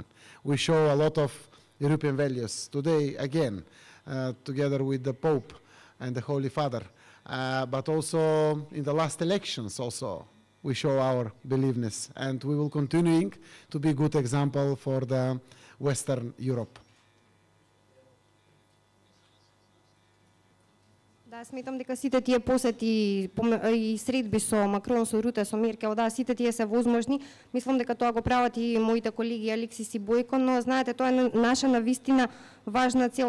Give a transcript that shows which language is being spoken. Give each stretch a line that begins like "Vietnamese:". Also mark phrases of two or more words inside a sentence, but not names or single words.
English: We show a lot of European values today, again, together with the Pope and the Holy Father, but also in the last elections also we show our believeness, and we will continuing to be good example for the Western Europe.
Macedonian: Да, сметам дека сите тие посети и средби со Макрон, со Руте, со Меркел, да, сите тие се возможни. Мислам дека тоа го прават и моите колеги Алексис и Бојко, но знаете, тоа е наша навистина важна цел.